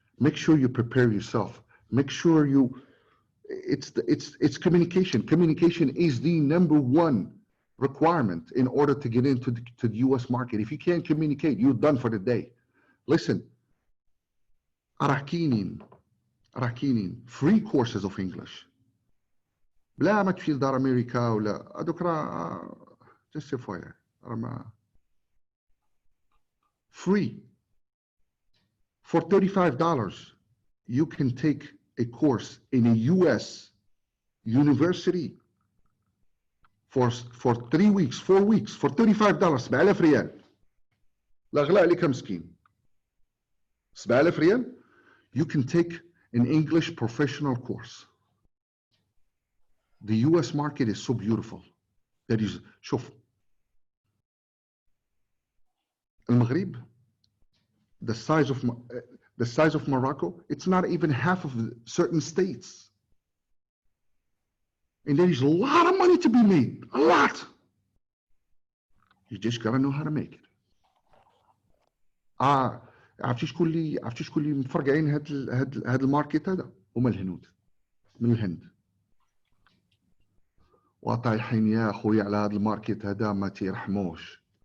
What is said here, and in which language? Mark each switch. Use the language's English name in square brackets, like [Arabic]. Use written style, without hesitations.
[English] Make sure you prepare yourself. Make sure it's communication. Communication is the #1 requirement in order to get into the US market. If you can't communicate, you're done for the day. Listen, [Arabic] راكينين [English] free courses of English. [Arabic] بلا ما تمشي لدار أمريكا ولا هذوك راه جاستيفاي راه free. [English] For $35, you can take a course in a US university for 3 weeks, 4 weeks, for $35. [Arabic] 7000 ريال. لا غلاء عليك مسكين. 7000 ريال. [English] You can take an English professional course. The US market is so beautiful. That is, [Arabic] شوف المغرب, [English] the size of Morocco, it's not even half of certain states. And there is a lot of money to be made, a lot. You just gotta know how to make it. [Arabic] عرفتي شكون اللي مفرقعين هاد الماركت هذا؟ هما الهنود من الهند. وطايحين يا اخويا على هاد الماركت هذا ما تيرحموش.